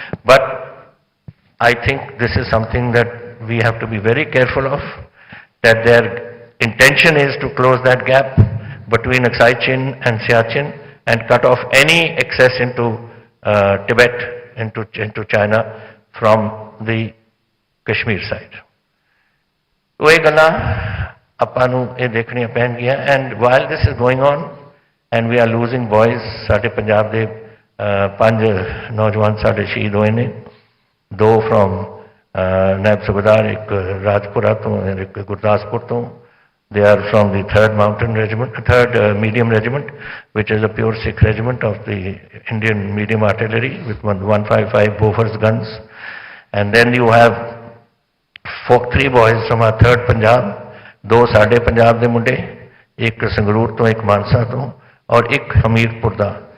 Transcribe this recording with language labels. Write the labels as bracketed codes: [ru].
[en] But I think this is something that we have to be very careful of, that their intention is to close that gap between Aksai Chin and Siachen and cut off any access into Tibet, into China from the Kashmir side. [pa] तो ये गल्लां ਆਪਾਂ ਨੂੰ ਇਹ ਦੇਖਣੀਆਂ ਪੈਣਗੀਆਂ, [en] and while this is going on and we are losing boys, [pa] ਸਾਡੇ ਪੰਜਾਬ ਦੇ 5 ਨੌਜਵਾਨ ਸਾਡੇ ਸ਼ਹੀਦ ਹੋਏ ਨੇ, 2 from ਨਾਇਬ ਸੁਬੇਦਾਰ, ਇੱਕ ਰਾਜਪੁਰਾ ਤੋਂ, ਇੱਕ ਗੁਰਦਾਸਪੁਰ ਤੋਂ। [en] They are from the 3rd Mountain Regiment, 3rd Medium Regiment, which is a pure Sikh regiment of the Indian Medium Artillery with 155 Bofors guns. And then you have 3 boys from our 3rd Punjab, [pa] 2 ਸਾਡੇ ਪੰਜਾਬ ਦੇ ਮੁੰਡੇ, ਇੱਕ ਸੰਗਰੂਰ ਤੋਂ, ਇੱਕ ਮਾਨਸਾ ਤੋਂ, ਔਰ ਇੱਕ ਹਮੀਰਪੁਰ ਦਾ।